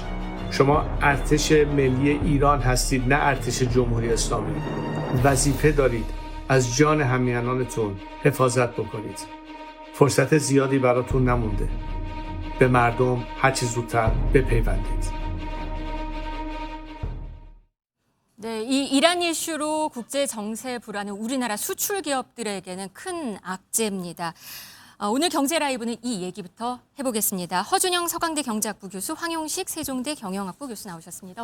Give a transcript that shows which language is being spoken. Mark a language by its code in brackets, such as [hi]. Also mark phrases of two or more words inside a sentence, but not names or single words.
[fa] شما ارتش ملی ایران هستید، نه ارتش جمهوری اسلامی. وظیفه دارید از جان همیهنانتون حفاظت بکنید. فرصت زیادی براتون نمونده. به مردم هرچه زودتر بپیوندید. [ko] 네, 이 이란 이슈로 국제 정세 불안은 우리나라 수출 기업들에게는 큰 악재입니다. 오늘 경제 라이브는 이 얘기부터 해보겠습니다. 허준영 서강대 경제학부 교수, 황용식 세종대 경영학부 교수 나오셨습니다.